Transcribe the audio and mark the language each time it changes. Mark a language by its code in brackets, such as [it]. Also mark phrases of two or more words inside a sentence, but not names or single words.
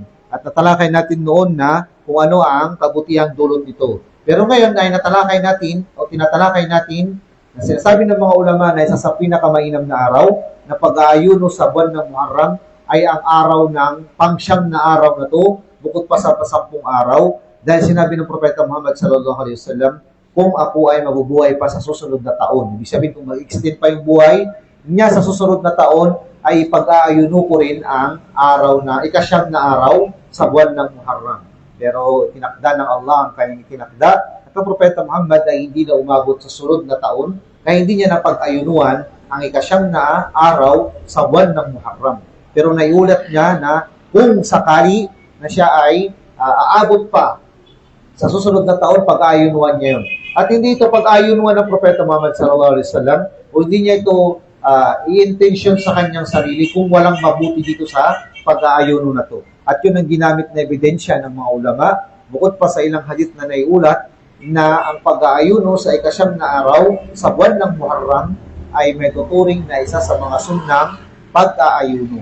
[tl] At natalakay natin noon na kung ano ang kabutihang dulot nito. Pero ngayon ay tinatalakay natin na sinasabi ng mga ulama na isa sa pinakamainam na araw na pag-aayuno sa buwan ng Muharram ay ang araw ng pangsyam na araw na to, bukod pa sa pasampung araw, dahil sinabi ng Propeta Muhammad [ar] صلى الله عليه وسلم, [tl] kung ako ay mabubuhay pa sa susunod na taon. Ibig sabihin kung mag-extend pa yung buhay niya sa susunod na taon ay pag-aayuno ko rin ang araw na ika-siyam na araw sa buwan ng Muharram. Pero tinakda ng Allah ang kanyang tinakda at ang Propeta Muhammad ay hindi na umabot sa sunod na taon kaya hindi niya napag-ayunuan ang ika-siyam na araw sa buwan ng Muharram. Pero naiulat niya na kung sakali na siya ay aabot pa sa susunod na taon, pag-ayunuan niya yun. At hindi ito pag-ayunuan ng Propeta Muhammad [ar] صلى الله عليه وسلم [tl] o hindi niya ito i-intention sa kanyang sarili kung walang mabuti dito sa pag-aayuno na to. At yun ang ginamit na ebidensya ng mga ulama, bukod pa sa ilang hadith na naiulat, na ang pag-aayuno sa ika-siyam na araw sa buwan ng Muharram ay may tuturing na isa sa mga sunnang pag-aayuno.